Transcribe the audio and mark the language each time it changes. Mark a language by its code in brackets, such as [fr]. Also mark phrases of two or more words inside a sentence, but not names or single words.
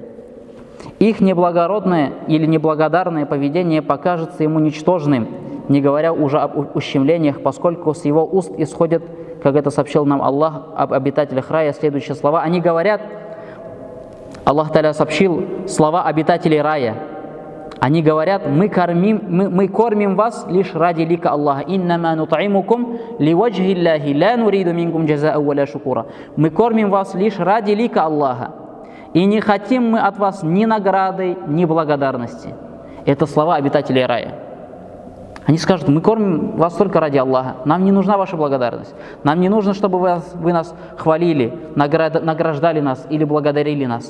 [ru] Их неблагородное или неблагодарное поведение покажется ему ничтожным, не говоря уже об ущемлениях, поскольку с его уст исходят, как это сообщил нам Аллах об обитателях рая, следующие слова. Они говорят, Аллах Тааля сообщил слова обитателей рая. Они говорят, мы кормим вас лишь ради лика Аллаха. [ar] «إنما نطعمكم لوجه الله لا نريد منكم جزاء ولا شكورا». [ru] Мы кормим вас лишь ради лика Аллаха. И не хотим мы от вас ни награды, ни благодарности. Это слова обитателей рая. Они скажут, мы кормим вас только ради Аллаха. Нам не нужна ваша благодарность. Нам не нужно, чтобы вы нас хвалили, награждали нас или благодарили нас.